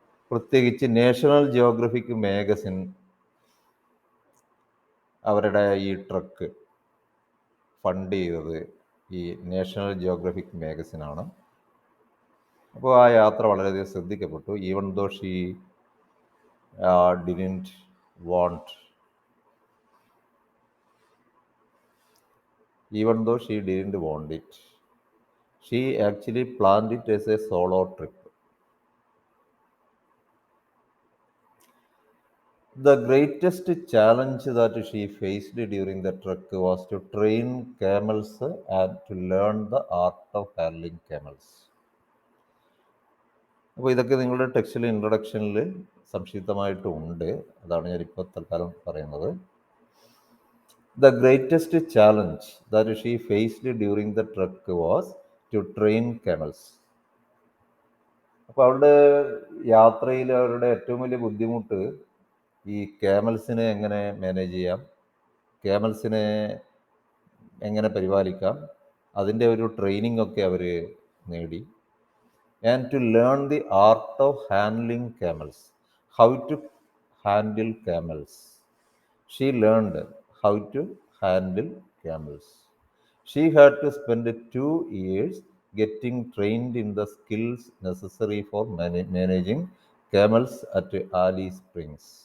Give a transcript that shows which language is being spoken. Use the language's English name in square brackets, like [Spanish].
[Malayalam] പ്രത്യേകിച്ച് national Geographic magazine അവരുടെ ഈ ട്രക്ക് ഫണ്ട് ചെയ്തത് ഈ നാഷണൽ ജിയോഗ്രഫിക് മാഗസിനാണ്. അപ്പോൾ ആ യാത്ര വളരെയധികം ശ്രദ്ധിക്കപ്പെട്ടു. [English] Even though she didn't want even though she didn't want it. She actually planned it as a solo trip. The greatest challenge that she faced during the trek was to train camels and to learn the art of handling camels. [Malayalam] അപ്പോൾ ഇതൊക്കെ നിങ്ങളുടെ ടെക്സ്റ്റിൽ ഇൻട്രൊഡക്ഷനിൽ സംക്ഷിപ്തമായിട്ടുണ്ട്. അതാണ് ഞാനിപ്പോൾ തൽക്കാലം പറയുന്നത്. [English] The greatest challenge that she faced during the trek was to train camels. [Malayalam] അപ്പോൾ അവരുടെ യാത്രയിൽ അവരുടെ ഏറ്റവും വലിയ ബുദ്ധിമുട്ട് ഈ ക്യാമൽസിനെ എങ്ങനെ മാനേജ് ചെയ്യാം, ക്യാമൽസിനെ എങ്ങനെ പരിപാലിക്കാം, അതിൻ്റെ ഒരു ട്രെയിനിങ് ഒക്കെ അവർ നേടി. [English] And to learn the art of handling camels, how to handle camels. She learned how to handle camels. She had to spend 2 years getting trained in the skills necessary for managing camels at Alice Springs.